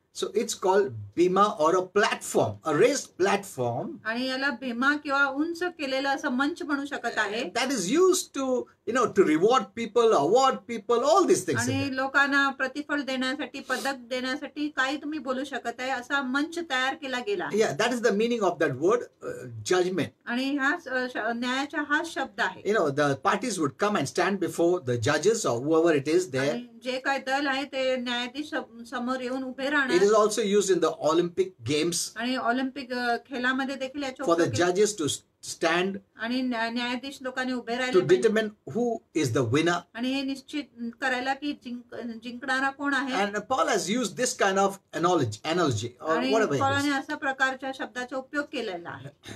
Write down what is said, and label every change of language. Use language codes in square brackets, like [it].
[en] So it's called bema or a platform, a raised platform [mr] आणि याला भीमा किंवा उंच केलेला असं मंच म्हणू शकत आहे. [en] that is used to, to reward people, award people, all these things. [mr] आणि लोकांना प्रतिफळ देण्यासाठी, पदक देण्यासाठी काही तुम्ही बोलू शकत आहे असा मंच तयार केला गेला. [en] Yeah, that is the meaning of that word, judgment. [mr] आणि ह्या न्यायाचा हा शब्द आहे. [en] The parties would come and stand before the judges or whoever it is there. [mr] आणि जे काय दल आहे ते न्यायाधीश समोर येऊन उभे राहणार. [en] It is also used in the Olympic Games [mr] आणि ऑलिम्पिक खेळामध्ये देखील याचा [en] for the [mr] उपयोग केला. [en] judges to stand [mr] आणि न्यायाधीश लोकांनी उभे [en] to [mr] राहिले पाहिजे. [en] determine who is the winner. [mr] आणि हे निश्चित करायला की जिंकणारा कोण आहे. [en] And Paul has used this kind of analogy or [mr] आणि [en] whatever it [mr] पौलाने [en] is. [mr] अशा प्रकारच्या शब्दाचा उपयोग केलेला आहे.